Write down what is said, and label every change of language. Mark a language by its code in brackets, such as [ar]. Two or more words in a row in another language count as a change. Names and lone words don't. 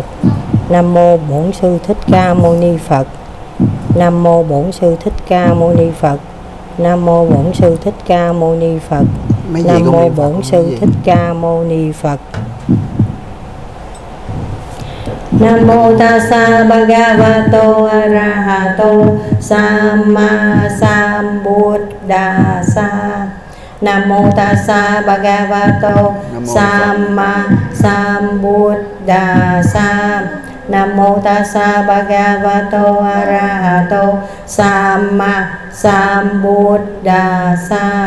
[vi] Nam mô Bổn Sư Thích Ca Mâu Ni Phật. Nam mô Bổn Sư Thích Ca Mâu Ni Phật. Nam mô Bổn Sư Thích Ca Mâu Ni Phật. Nam mô Bổn Sư Thích Ca Mâu Ni Phật. Nam mô [pi] Tassa Bhagavato Arahato Samma Sambuddhassa. [vi] Nam mô [pi] Tassa Bhagavato Samma Sambuddhassa. [vi] Nam mô [pi] Tassa Bhagavato Arahato Samma Sambuddhassa.